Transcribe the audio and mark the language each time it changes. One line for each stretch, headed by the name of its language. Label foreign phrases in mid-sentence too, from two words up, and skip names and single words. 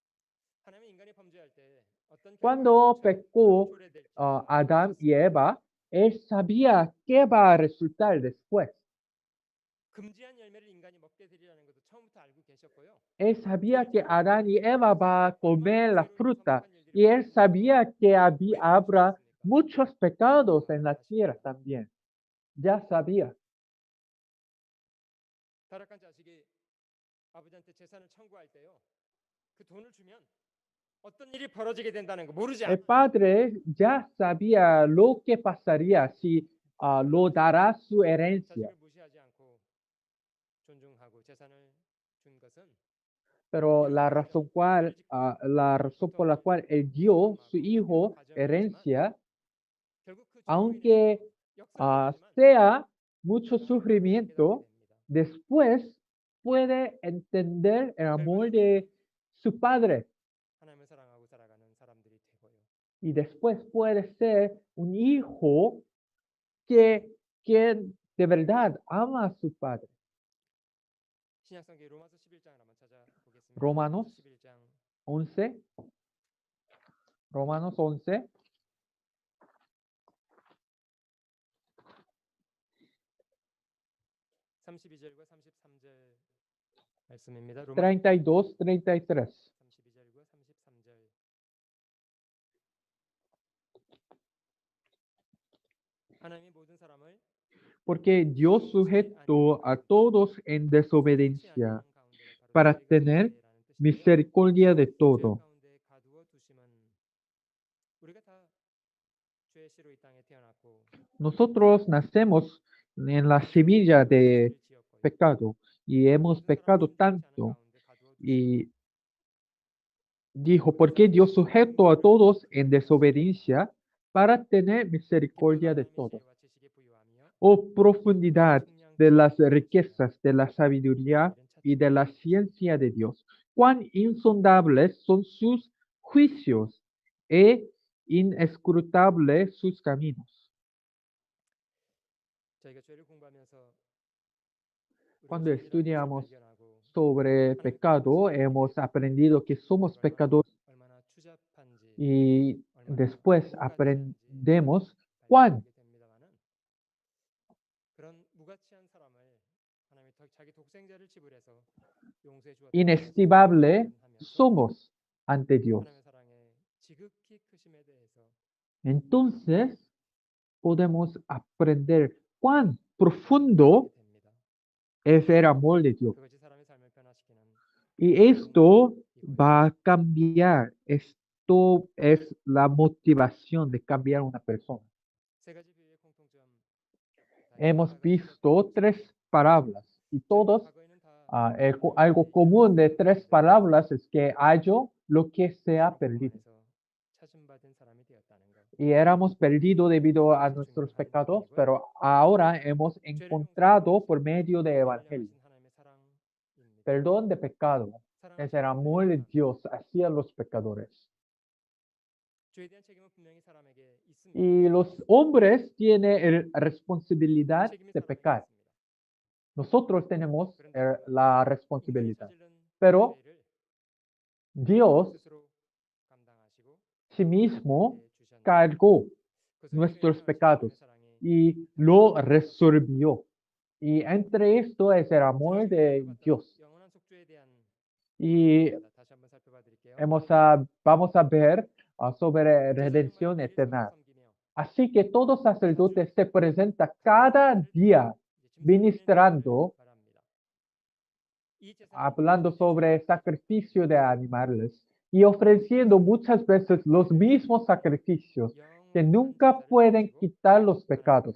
Spanish: Cuando pecó Adán y Eva, él sabía qué va a resultar después. Él sabía que Adán y Eva va a comer la fruta y él sabía que habrá muchos pecados en la tierra también. Ya sabía.
Korean: 타락한 자식이 아버지한테 재산을 청구할 때요. 그 돈을 주면 어떤 일이 벌어지게 된다는 거 모르지
Spanish: El
Korean: 않아요.
Spanish: padre ya sabía lo que pasaría si lo dará su herencia.
Korean: 자식을 무시하지 않고 존중하고 재산을 준 것은
Spanish: Pero la razón por la cual él dio su hijo herencia,
Korean: 결국 그
Spanish: aunque
Korean: 역사는
Spanish: sea mucho sufrimiento, después puede entender el amor de su padre
Korean: 하나님을 사랑하고 살아가는 사람들이 되고요.
Spanish: y después puede ser un hijo que de verdad ama a su padre.
Korean: 신약성경 로마서 11장을 한번 찾아보겠습니다. Romanos 11장 11. Romanos 11. 32절과 33절 말씀입니다. 로마 32, 33. 32절과 33절. 하나님이 모든 사람을
Spanish: Porque Dios sujetó a todos en desobediencia para tener misericordia de todo.
Korean: 가운데 가두어 두심은 우리가 다 죄의 씨로 이 땅에 태어났고
Spanish: Nosotros nacemos en la semilla de pecado y hemos pecado tanto. Y dijo, ¿por qué Dios sujetó a todos en desobediencia para tener misericordia de todos? Oh profundidad de las riquezas de la sabiduría y de la ciencia de Dios. cuán insondables son sus juicios e inescrutables sus caminos.
Korean: 저희가 죄를 공부하면서 우리가
Spanish: Cuando
Korean: 죄인이라는 것을
Spanish: estudiamos
Korean: 발견하고
Spanish: sobre pecado, hemos aprendido que somos pecadores
Korean: 얼마나 추잡한지
Spanish: y
Korean: 얼마나
Spanish: después
Korean: 무가치한지
Spanish: aprendemos cuán
Korean: 발견하게 됩니다마는 그런 무가치한 사람을 하나님이 자기 독생자를 지불해서 용서해 주었다는
Spanish: inestimable
Korean: 사실을 발견하면서
Spanish: somos ante Dios.
Korean: 하나님의 사랑의 지극히 크심에 대해서
Spanish: Entonces podemos aprender cuán profundo
Korean: 알게 됩니다.
Spanish: es el amor de Dios.
Korean: 그것이 사람의 삶을 변화시키는
Spanish: Y esto va a cambiar. Esto es la motivación de cambiar a una persona.
Korean: 세 가지 비유의 공통점.
Spanish: Hemos visto tres parábolas y todos,
Korean: 과거에는 다
Spanish: algo común de tres parábolas es que hallo lo que se ha perdido.
Korean: 찾음받은 사람이 되었다는 것.
Spanish: Y éramos perdidos debido a nuestros pecados, pero ahora hemos encontrado por medio del Evangelio.
Korean: 하나님의 사랑입니다.
Spanish: Perdón de pecado. Es el amor de Dios hacia los pecadores.
Korean: 죄에 대한 책임은 분명히 사람에게 있습니다.
Spanish: Y los hombres tienen responsabilidad
Korean: 책임이
Spanish: de
Korean: 사람에게
Spanish: pecar.
Korean: 있습니다.
Spanish: Nosotros tenemos la
Korean: 인간이
Spanish: responsabilidad.
Korean: 저지른
Spanish: Pero
Korean: 죄를 Dios 스스로 감당하시고
Spanish: sí mismo
Korean: 우리에게 주셨는데
Spanish: cargó
Korean: 그것을
Spanish: nuestros
Korean: 회개하는
Spanish: pecados
Korean: 하나님의 사랑이
Spanish: y lo resolvió. Y entre esto es el amor de Dios.
Korean: 영원한 속죄에 대한
Spanish: Y
Korean: 다시 한번 살펴봐 드릴게요.
Spanish: vamos a ver sobre redención eterna. Así que todo sacerdote se presenta cada día ministrando, hablando sobre sacrificio de animales y ofreciendo muchas veces los mismos sacrificios que nunca pueden quitar los pecados.